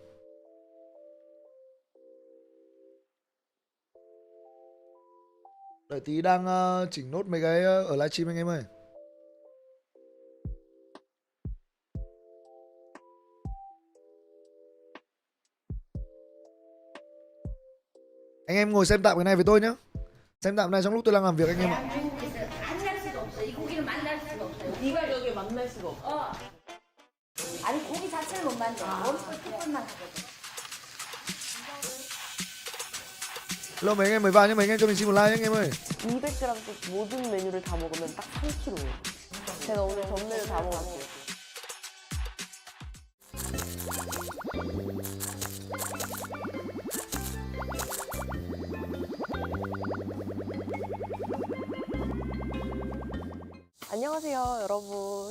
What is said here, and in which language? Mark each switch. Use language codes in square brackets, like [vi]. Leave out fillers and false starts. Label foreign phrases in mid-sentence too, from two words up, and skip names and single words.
[vi] Đợi tí đang chỉnh nốt mấy cái ở livestream anh em ơi. Anh em ngồi xem tạm cái này với tôi nhé. Xem tạm này trong lúc tôi đang làm việc anh em ạ. [ko] 아니 고기 자체를 못 만져. 원뿔 핏불만 하거든. [vi] Hello mấy anh em mới vào nhé, mấy anh em cho mình xin một like nhé anh em ơi. [ko] 200g씩 모든 메뉴를 다 먹으면 딱 3kg예요. 제가 오늘 전메뉴 다 먹었어요. 안녕하세요 여러분.